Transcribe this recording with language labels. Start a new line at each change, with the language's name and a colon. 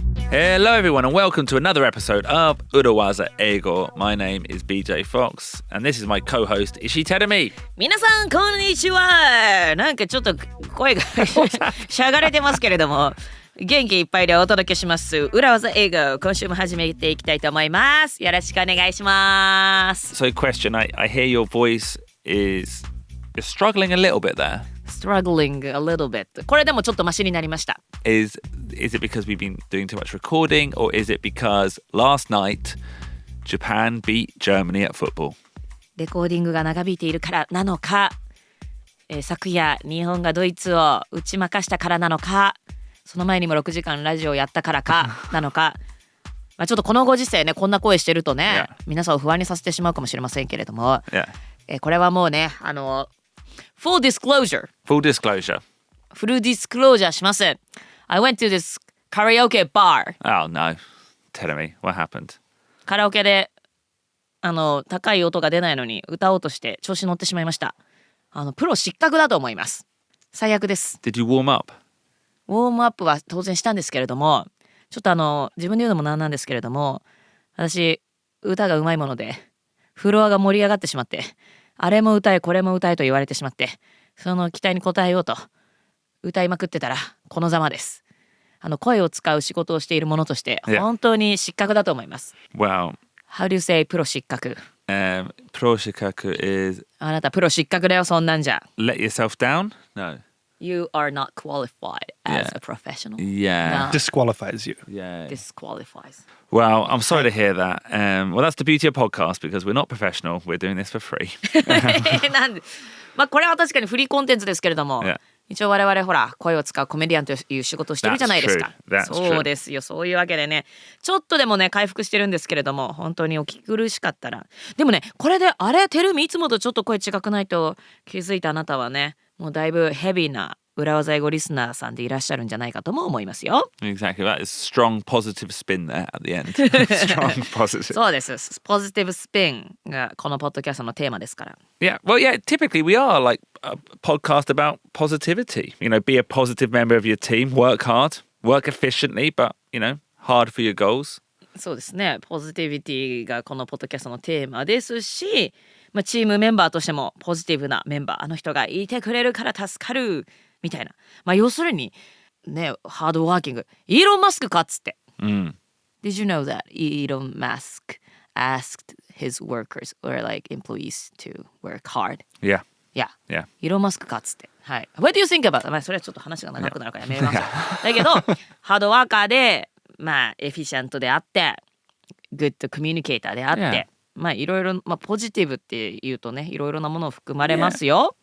English: Hello everyone and welcome to another episode of 裏技英語. My name is BJ Fox and this is my co-host 石井Terumi.
Japanese: 皆さんこんにちは。なんかちょっと声がしゃがれてますけれども元気いっぱいでお届けします裏技英語。今週も始めていきたいと思います。よろしくお願いします。
English: So question, I hear your voice is you're struggling a little bit there. Struggling a little bit.
Japanese: これでもちょっとマシになりました。
English: Is it because we've been doing too much recording or is it because last night Japan beat Germany at football?
Japanese: レコーディングが長引いているからなのか、昨夜日本がドイツを打ち負かしたからなのか、その前にも6時間ラジオやったからかなのかまあちょっとこのご時世ね、こんな声してるとね、皆さんを不安にさせてしまうかもしれませんけれども、これはもうね、
English: Full disclosure. Full disclosure. Full disclosure
Japanese: します。
English: I went to this karaoke bar. Oh no. Tell me, what happened?
Japanese: カラオケで高い音が出ないのに歌おうとして調子乗ってしまいました。プロ失格だと思います。最悪です。 Did you warm up? ウォームアップは当然したんですけれども、ちょっと自分で言うのもなんなんですけれども、私歌がうまいものでフロアが盛り上がってしまって、あれも歌えこれも歌えと言われてしまって、その期待に応えようと歌いまくってたらこのざまです。声を使う仕事をしている者として本当に失格だと思います。
English: Wow. How do you say プロ失格？プロ失格 is
Japanese: あなたプロ失格だよ、そんなんじゃ。
English: let yourself down? No. You are not qualified as a professional. Yeah. No. Disqualifies you. Yeah. Disqualifies. Well, I'm sorry to hear that. Well, that's the beauty of podcast because we're not professional. We're doing this for free.
Japanese: なんで、まあこれは確かにフリーコンテンツですけれども、一応我々ほら声を使うコメディアンという仕事をしてるじゃないですか。そうですよ。そういうわけでね、ちょっとでもね回復してるんですけれども、本当にお聞き苦しかったら、でもねこれであれテルミいつもとちょっと声違くないと気づいたあなたはね、もうだいぶヘビーな裏技英語リスナーさんでいらっしゃるんじゃないかとも思いますよ。
English: Exactly. That is strong positive spin there at the end. Strong positive.
Japanese: そうです。ポジティブスピンがこのポッドキャストのテーマですから。
English: Yeah. Well, yeah, typically we are like a podcast about positivity. You know, be a positive member of your team, work hard, work efficiently, but, you know, hard for your goals.
Japanese: そうですね。ポジティビティがこのポッドキャストのテーマですし、まあ、チームメンバーとしてもポジティブなメンバー、あの人がいてくれるから助かるみたいな、まあ要するにね、ハードワーキング、イーロン・マスクかっつって。
English: Did you know that Elon Musk asked his workers or like employees to work hard? Yeah. Yeah.
Japanese: イーロン・マスクかっつって。はい。
English: What do you think about?
Japanese: まあそれはちょっと話が長くなるからやめます。だけどハードワーカーで、まあエフィシャントであって、グッドコミュニケーターであって。まあいろいろ、まあポジティブって言うとね、いろいろなものを含まれますよ。